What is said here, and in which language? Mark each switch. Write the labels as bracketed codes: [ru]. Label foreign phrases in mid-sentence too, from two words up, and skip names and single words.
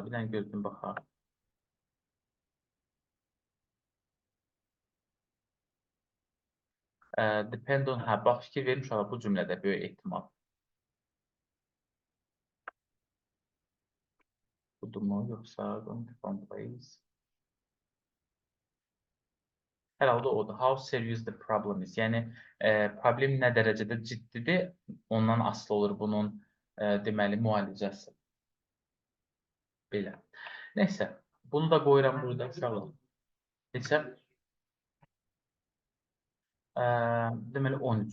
[az] Bir dənə gözün baxaq. [en] Depend on, [az] bax fikir verin uşağa, bu cümlədə böyük ehtimal. Budurmu, yoxsa [en] different place? [az] Hər halda odur. [en] How serious the problem is? [az] Yəni, problem nə dərəcədə ciddidir, ondan asılı olur bunun deməli müalicəsi. Belə. Neysə, bunu da qoyuram burada uşaqlar. Neçə? Deməli 13.